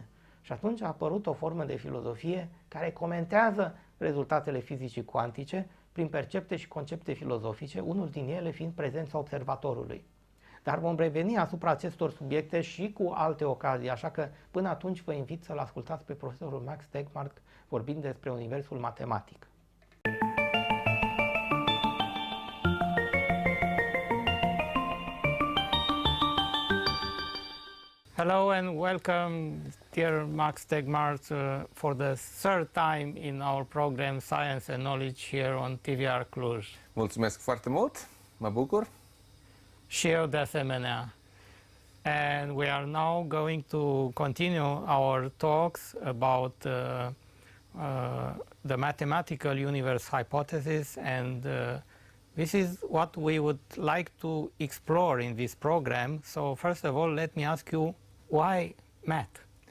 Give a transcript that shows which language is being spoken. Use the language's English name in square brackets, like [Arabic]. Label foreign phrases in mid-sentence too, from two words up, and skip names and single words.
[Romanian] Și atunci a apărut o formă de filozofie care comentează rezultatele fizicii cuantice prin percepte și concepte filozofice, unul din ele fiind prezența observatorului. Dar vom reveni asupra acestor subiecte și cu alte ocazii, așa că până atunci vă invit să-l ascultați pe profesorul MaxTegmark vorbind despre universul matematic. [English] Hello and welcome, dear MaxTegmark, for the third time in our program Science and Knowledge here on TVR Cluj. [Romanian] Mulțumesc foarte mult, mă bucur. Și eu de asemenea. [English] And we are now going to continue our talks about the mathematical universe hypothesis, and this is what we would like to explore in this program. So first of all, let me ask you, why math?